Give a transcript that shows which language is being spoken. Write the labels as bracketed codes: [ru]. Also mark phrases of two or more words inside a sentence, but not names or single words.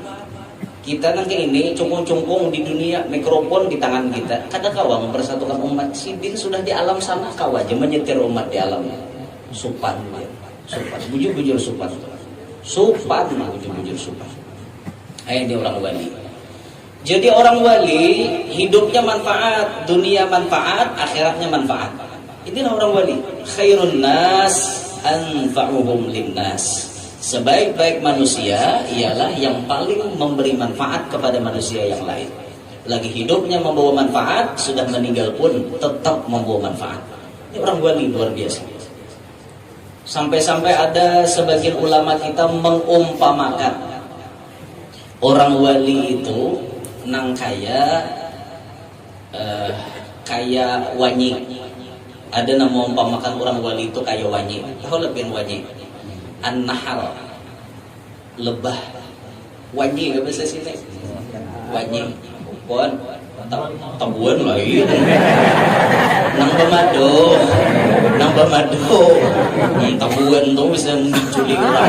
[id] Kita nanti ini cungkung-cungkung di dunia, mikrofon di tangan kita. [bjn] Kada kawa mempersatukan umat. Sidin sudah di alam sana, kawa aja menyetir umat di alam. Supan, bujur-bujur supan. Bujur-bujur supan. Ini orang wali. [id] Jadi orang wali hidupnya manfaat, dunia manfaat, akhiratnya manfaat. Inilah orang wali. [ar] Khairun nas anfa'uhum linnas. [id] Sebaik-baik manusia ialah yang paling memberi manfaat kepada manusia yang lain. Lagi hidupnya membawa manfaat, sudah meninggal pun tetap membawa manfaat. Ini orang wali luar biasa. Sampai-sampai ada sebagian ulama kita mengumpamakan orang wali itu nang kayak wanyi. Ada nama mengumpamakan orang wali itu kayak wanyi. Tahu lebih wanyi? [bjn] An-nahal, lebah, wanyi nggak bisa sini, wanyi, pon, tabuan lah iya, nang bamado, tabuan tuh bisa menculik orang.